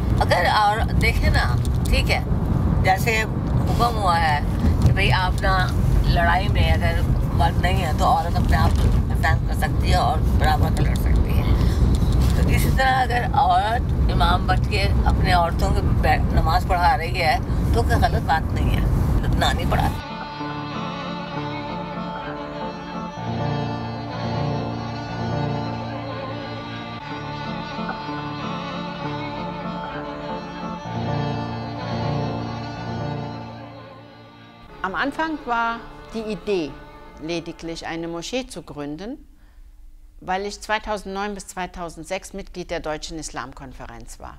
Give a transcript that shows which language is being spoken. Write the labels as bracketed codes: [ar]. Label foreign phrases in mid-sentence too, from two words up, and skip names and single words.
[hi] अगर और देखें ना, ठीक है, जैसे हुक्म हुआ है कि भाई आप ना लड़ाई में अगर मर्द नहीं है तो औरत अपने आप को डिफेंस कर सकती है और बराबर का लड़ सकती है। तो इसी तरह अगर औरत इमाम बन के अपने औरतों को नमाज पढ़ा रही है तो कोई गलत बात नहीं है, ना नहीं पढ़ाती। [de] Am Anfang war die Idee, lediglich eine Moschee zu gründen, weil ich 2009 bis 2006 Mitglied der Deutschen Islamkonferenz war.